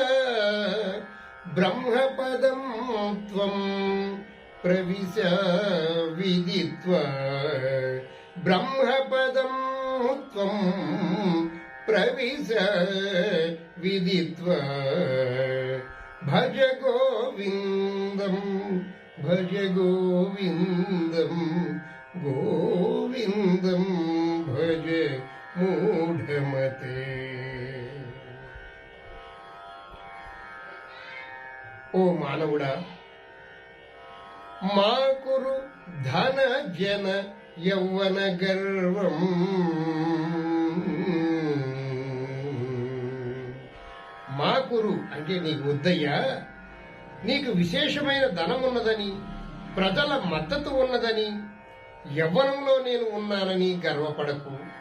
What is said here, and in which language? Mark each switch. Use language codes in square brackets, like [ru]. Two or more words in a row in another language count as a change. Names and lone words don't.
[sa] బ్రహ్మపదం త్వం ప్రవిశ విదిత్వా బ్రహ్మపదం త్వం ప్రవిశ విదిత్వా భజ గోవిందం భజ గోవిందం గోవిందం భజ మూఢమతే. [te] ఓ మానవుడా, [sa] మాకురు ధన జన యౌవన గర్వం. [te] మాకురు అంటే నీకు వద్దయ్యా, నీకు విశేషమైన ధనం ఉన్నదని, ప్రజల మద్దతు ఉన్నదని, యవ్వనంలో నేను ఉన్నానని గర్వపడకు.